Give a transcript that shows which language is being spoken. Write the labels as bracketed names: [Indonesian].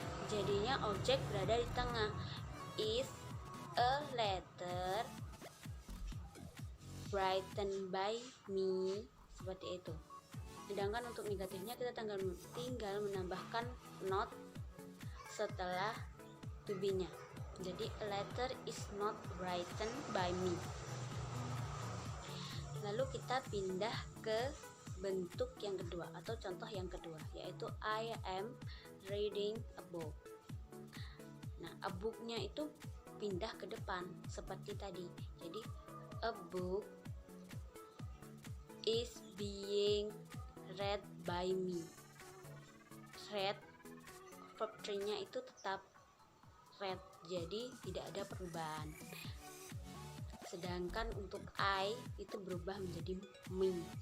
[Indonesian] Jadinya objek berada di tengah. [English] Is a letter written by me, [Indonesian] seperti itu. Sedangkan untuk negatifnya kita tinggal menambahkan not setelah to be-nya. [English] Jadi a letter is not written by me. [Indonesian] Lalu kita pindah ke bentuk yang kedua atau contoh yang kedua, yaitu [English] I am reading a book. [Indonesian] Nah, a book-nya itu pindah ke depan seperti tadi. [English] Jadi a book is being read by me. [Indonesian] Read verb 3-nya itu tetap read, jadi tidak ada perubahan. Sedangkan untuk I itu berubah menjadi me.